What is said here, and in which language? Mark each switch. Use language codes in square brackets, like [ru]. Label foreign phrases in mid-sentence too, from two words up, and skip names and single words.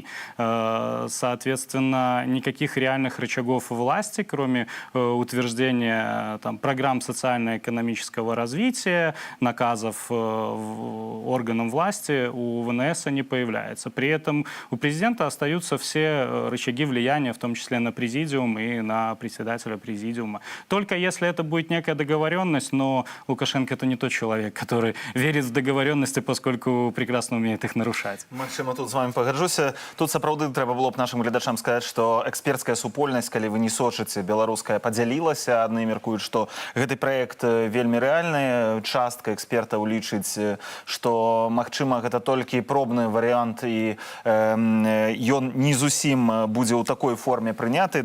[ru] Соответственно, никаких реальных рычагов власти, кроме утверждения там, программ социально-экономического развития, наказов органам власти, у ВНС не появляется. При этом у президента остаются все рычаги влияния, в том числе на президиум и на на председателя президиума. Только если это будет некая договоренность, но Лукашенко это не тот человек, который верит в договоренности, поскольку прекрасно умеет их нарушать. [be] Максим, тут з вами пагаджуся. Тут сапраўды трэба было б нашим гледачам сказаць, што экспертская супольнасць, калі вы не сочыце, беларуская падзялілася. Адны меркуюць, што гэты праект вельмі рэальны. Частка экспертаў лічыць, што, магчыма, гэта толькі пробны варыянт і ён не зусім будзе ў такой форме прыняты.